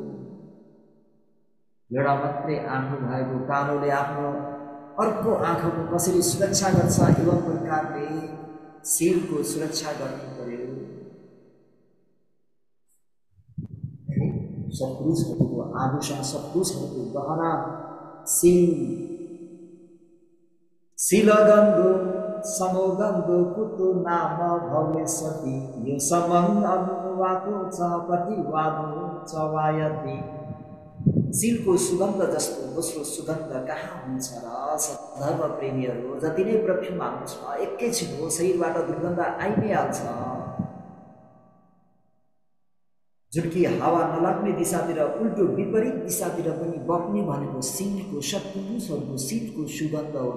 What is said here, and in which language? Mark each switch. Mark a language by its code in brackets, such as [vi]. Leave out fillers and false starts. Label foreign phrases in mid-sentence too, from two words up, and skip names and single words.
[ne] एउटा मात्रै आँखा भएको कालोले आफ्नो अर्को आँखाको कसरी सुरक्षा गर्छ, एवं प्रकारले शीलको सुरक्षा गर्नु पर्यो। सत्पुरुषहरूको आभूषण, सत्पुरुषहरूको गहना शील। [pi] शीलगन्धो समोगन्धो कुतो नाम भवेशति यो समङ्ग अनुवाको च प्रतिवादो च वायति। [ne] शीलको सुगन्ध जस्तो दोस्रो सुगन्ध कहाँ हुन्छ र? सधर्म प्रेमीहरू जति नै परफ्युम हाल्छ एकैछिन हो शरीरबाट दुर्गन्ध आइ नै हाल्छ। जुन कि हावा नलाग्ने दिशातिर, उल्टो विपरीत दिशातिर पनि बग्ने भनेको शीलको, सत्पुरुषहरूको शीलको सुगन्ध हो।